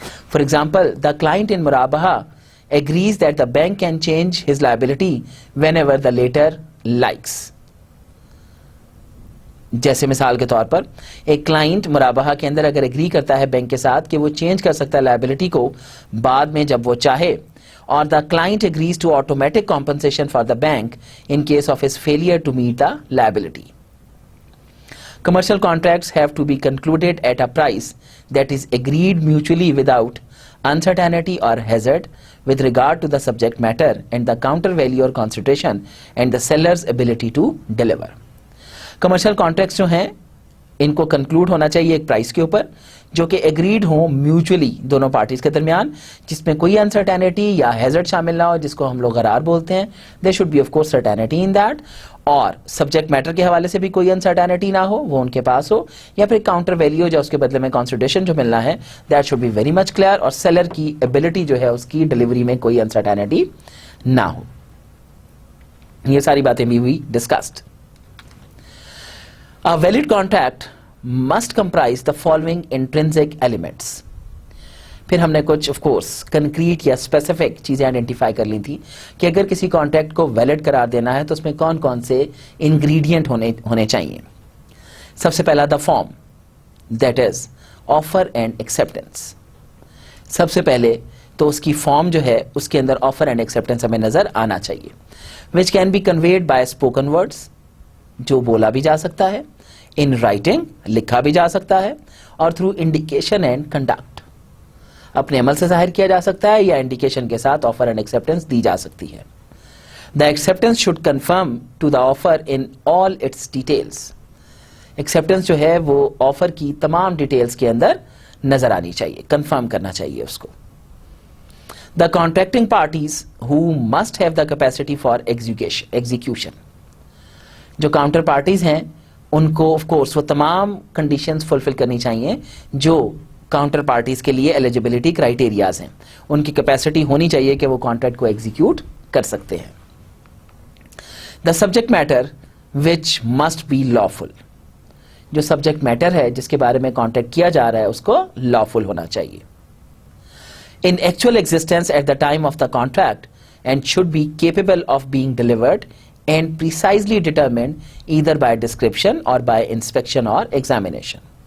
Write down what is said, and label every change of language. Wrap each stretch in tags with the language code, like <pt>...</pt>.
<en>For example, the client in مرابحہ agrees that the bank can change his liability whenever the latter likes.</en> <ur>جیسے مثال کے طور پر ایک client مرابحہ کے اندر اگر ایگری کرتا ہے بینک کے ساتھ کہ وہ چینج کر سکتا ہے لائبلٹی کو بعد میں جب وہ چاہے, اور</ur> <en>the client agrees to automatic compensation for the bank in case of his failure to meet the liability. Commercial contracts have to be concluded at a price that is agreed mutually without uncertainty or hazard with regard to the subject matter and the counter value or consideration and the seller's ability to deliver. Commercial contracts</en> <ur>جو ہیں ان کو conclude ہونا چاہیے ایک price کے اوپر جو کہ ایگریڈ ہوں میوچلی دونوں پارٹیز کے درمیان, جس میں کوئی انسرٹینٹی یا ہیزرڈ شامل نہ ہو, جس کو ہم لوگ غرار بولتے ہیں.</ur> <en>there should be of course certainty in that,</en> <ur>اور سبجیکٹ میٹر کے حوالے سے بھی کوئی انسرٹینٹی نہ ہو, وہ ان کے پاس ہو, یا پھر کاؤنٹر ویلیو جو اس کے بدلے میں کنسیڈریشن جو ملنا ہے</ur> <en>that should be very much clear,</en> <ur>اور سیلر کی ایبلٹی جو ہے اس کی ڈلیوری میں کوئی انسرٹینٹی نہ ہو. یہ ساری باتیں بھی ہوئی discussed.</ur> <en>A valid contract must comprise the following intrinsic elements.</en> <ur>پھر ہم نے کچھ آف کورس کنکریٹ یا اسپیسیفک چیزیں آئیڈینٹیفائی کر لی تھی کہ اگر کسی کانٹریکٹ کو ویلڈ قرار دینا ہے تو اس میں کون کون سے انگریڈینٹ ہونے چاہیے. سب سے پہلا</ur> <en>The form, that is offer and acceptance.</en> <ur>سب سے پہلے تو اس کی فارم جو ہے اس کے اندر آفر اینڈ ایکسیپٹینس ہمیں نظر آنا چاہیے,</ur> <en>which can be conveyed by spoken words,</en> <ur>جو بولا بھی جا سکتا ہے, ان رائٹنگ لکھا بھی جا سکتا ہے, اور تھرو انڈیکیشن اینڈ کنڈکٹ اپنے عمل سے ظاہر کیا جا سکتا ہے, یا انڈیکیشن کے ساتھ آفر اینڈ ایکسیپٹینس دی جا سکتی ہے.</ur> <en>The acceptance should confirm to the offer in all its details.</en> <ur>Acceptance جو ہے وہ آفر کی تمام ڈیٹیلز کے اندر نظر آنی چاہیے, کنفرم کرنا چاہیے اس کو.</ur> <en>The contracting parties ہو must have the capacity for execution.</en> <ur>جو کاؤنٹر پارٹیز ہیں ان کو آف کورس وہ تمام کنڈیشنز فلفل کرنی چاہیے جو کاؤنٹر پارٹیز کے لیے ایلیجبلٹی کرائیٹیریاز ہیں. ان کی کیپیسٹی ہونی چاہیے کہ وہ کانٹریکٹ کو ایگزیکیوٹ کر سکتے ہیں.</ur> <en>The subject matter which must be lawful.</en> <ur>جو سبجیکٹ میٹر ہے جس کے بارے میں کانٹریکٹ کیا جا رہا ہے اس کو لافل ہونا چاہیے.</ur> <en>In actual existence at the time of the contract and should be capable of being delivered and precisely determined either by description or by inspection or examination.</en>